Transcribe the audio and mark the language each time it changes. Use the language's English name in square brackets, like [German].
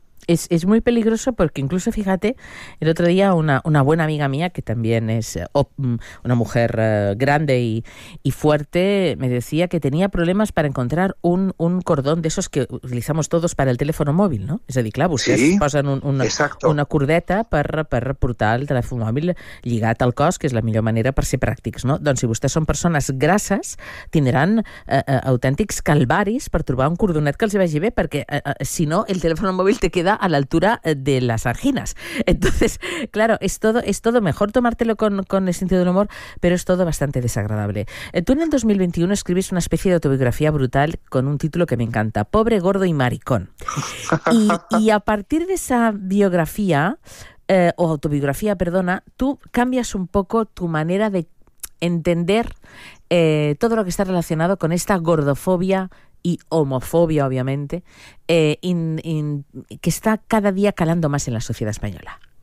[Spanish] Es muy peligroso porque incluso fíjate, el otro día una buena amiga mía, que también es una mujer grande y fuerte, me decía que tenía problemas para encontrar un cordón de esos que utilizamos todos para el teléfono móvil, ¿no? Es decir, claro, vostès Sí, [Catalan] posen una [Spanish] exacto. [Catalan] cordeta per portar el telèfon mòbil lligat al cos, que és la millor manera per ser pràctics, no? Doncs si vostès són persones grasses, tindran autèntics calvaris per trobar un cordonet que els vagi bé, perquè si no, el telèfon mòbil [Spanish] te queda a la altura de las anginas. Entonces, claro, es todo mejor tomártelo con el sentido del humor, pero es todo bastante desagradable. Tú en el 2021 escribes una especie de autobiografía brutal con un título que me encanta, Pobre, Gordo y Maricón. Y a partir de esa biografía, o autobiografía, perdona, tú cambias un poco tu manera de entender todo lo que está relacionado con esta gordofobia y homofobia, obviamente, que está cada día calando más en la sociedad española.